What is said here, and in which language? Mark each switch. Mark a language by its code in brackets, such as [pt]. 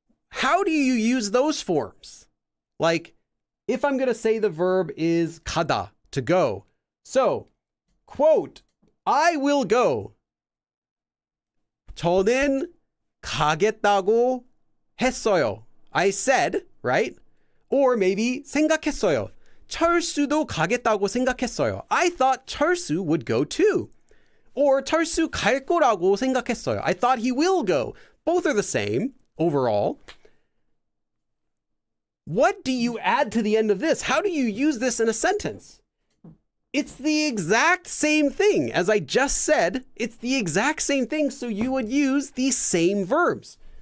[en] How do you use those forms? Like, if I'm going to say the verb is 가다, to go. So, quote, I will go. [ko] 저는 가겠다고 했어요. [en] I said, right? Or maybe 생각했어요. [ko] 철수도 가겠다고 생각했어요. [en] I thought 철수 would go too. [ko] Or 철수 갈 거라고 생각했어요. [en] I thought he will go. Both are the same overall. What do you add to the end of this? How do you use this in a sentence? It's the exact same thing. As I just said, it's the exact same thing, so you would use these same verbs.